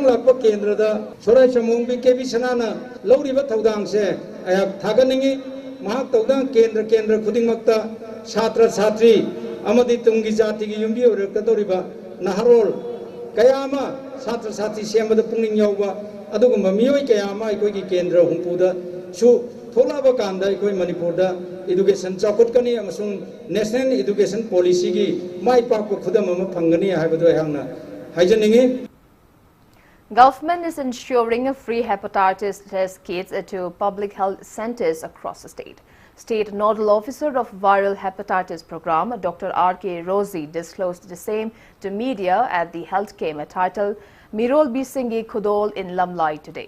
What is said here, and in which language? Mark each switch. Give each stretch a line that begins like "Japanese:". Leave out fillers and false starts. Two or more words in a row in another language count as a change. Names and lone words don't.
Manipuri: lakpa kendra da sorai chamong bi kebi sanana lauriba thaudang se ayak thaganingi mahak thaudang kendra khuding makta chhatra chhatri amadi tungi jati gi yumbi orakadoriba naharol kayama chhatra chhatri semada pungning yauba adugumba miyoi kayama ekoi gi kendra humpuda su tholaba kanda ekoi Manipur da education chakotkani amasung national education policy gi mai pakpa khudam ama phangani haibadu hangna haijaningi.
English: Government is ensuring a free hepatitis test kits to public health centers across the state. State Nodal Officer of Viral Hepatitis Program, Dr. R.K. Rosie, disclosed the same to media at the health camp titled Mirol Bisingi Khudol in Lamlai today.